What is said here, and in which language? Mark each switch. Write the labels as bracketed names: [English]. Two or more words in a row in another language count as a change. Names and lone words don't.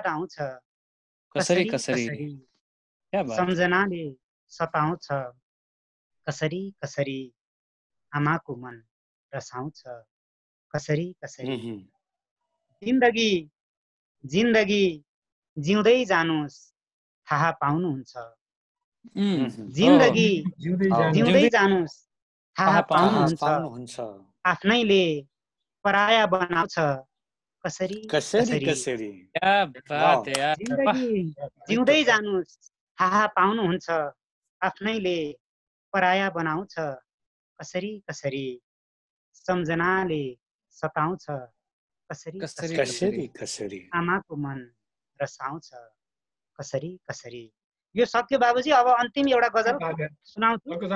[Nepali] आउँछ कसरी कसरी सम्झनाले सताउँछ कसरी कसरी आमाको मन रसाउँछ कसरी कसरी जिन्दगी जिन्दगी जिउँदै जानुस् थाहा पाउनुहुन्छ जिन्दगी जिउँदै जानुस् थाहा पाउनुहुन्छ आफ्नैले पराया बनाउँछ कसरी कसरी [Hindi] क्या बात है यार [Nepali] जिन्दगी जिउँदै जानुस् थाहा पाउनुहुन्छ आफ्नैले पराया बनाउँछ कसरी कसरी सम्झनाले सताउँछ कसरी कसरी कसरी आमाको मन रसाउँछ कसरी कसरी यो सक्यो बाबुजी अब अन्तिम एउटा गजल सुनाउँछु